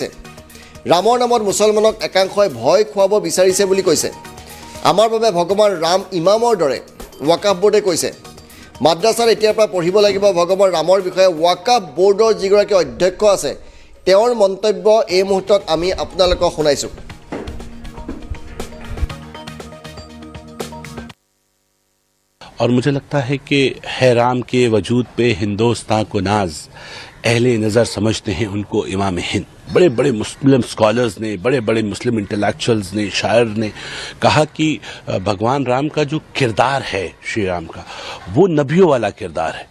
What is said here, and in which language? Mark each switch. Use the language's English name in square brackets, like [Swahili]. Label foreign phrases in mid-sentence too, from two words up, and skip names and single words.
[Assamese] ৰামৰ নামত মুছলমানক একাংশই ভয় খুৱাব বিচাৰিছে বুলি কৈছে। আমাৰ বাবে ভগৱান ৰাম ইমামৰ দৰে, ৱাকাফ বোৰ্ডে কৈছে। মাদ্ৰাছাত এতিয়াৰ পৰা পঢ়িব লাগিব ভগৱান ৰামৰ বিষয়ে। ৱাকাফ বোৰ্ডৰ যিগৰাকী অধ্যক্ষ আছে তেওঁৰ মন্তব্য এই মুহূৰ্তত আমি আপোনালোকক শুনাইছোঁ। [Hindi] और मुझे लगता है कि हैराम के वजूद पे हिंदुस्तान को नाज अहले नज़र समझते हैं उनको इमाम हिंद। बड़े बड़े [English] Muslim scholars [Hindi] ने, बड़े बड़े [English] Muslim intellectuals [Hindi] ने, शायर ने कहा कि भगवान राम का जो किरदार है श्री राम का, वो नबियों वाला किरदार है।